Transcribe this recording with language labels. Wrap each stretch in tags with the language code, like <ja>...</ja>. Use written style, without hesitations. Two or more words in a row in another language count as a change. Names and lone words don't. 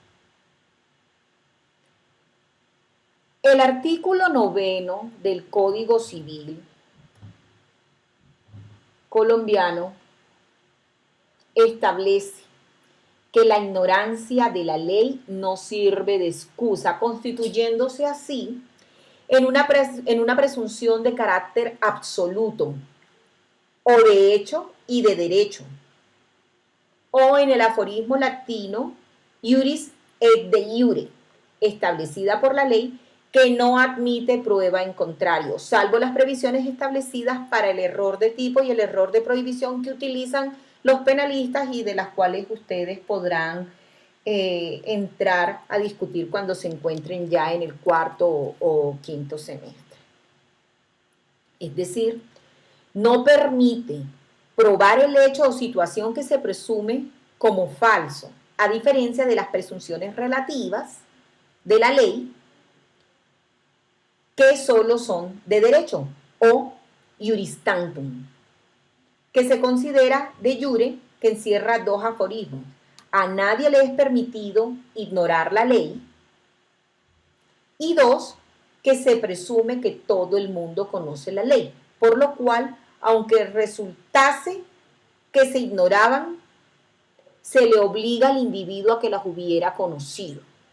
<es>El artículo 9 del Código Civil colombiano establece que la ignorancia de la ley no sirve de excusa, constituyéndose así en una presunción de carácter absoluto, o de hecho y de derecho, o en el aforismo latino,</es> <la>iuris et de iure,</la> <es>establecida por la ley, que no admite prueba en contrario, salvo las previsiones establecidas para el error de tipo y el error de prohibición que utilizan los penalistas y de las cuales ustedes podrán entrar a discutir cuando se encuentren ya en el cuarto o quinto semestre. Es decir, no permite probar el hecho o situación que se presume como falso, a diferencia de las presunciones relativas de la ley, que solo son de derecho o</es> <la>iuris tantum,</la> <es>que se considera</es> <la>de jure,</la> <es>que encierra dos aforismos. a nadie le es permitido ignorar la ley. Y dos, que se presume que todo el mundo conoce la ley, por lo cual, aunque resultase que se ignoraban, se le obliga al individuo a que las hubiera conocido.</es>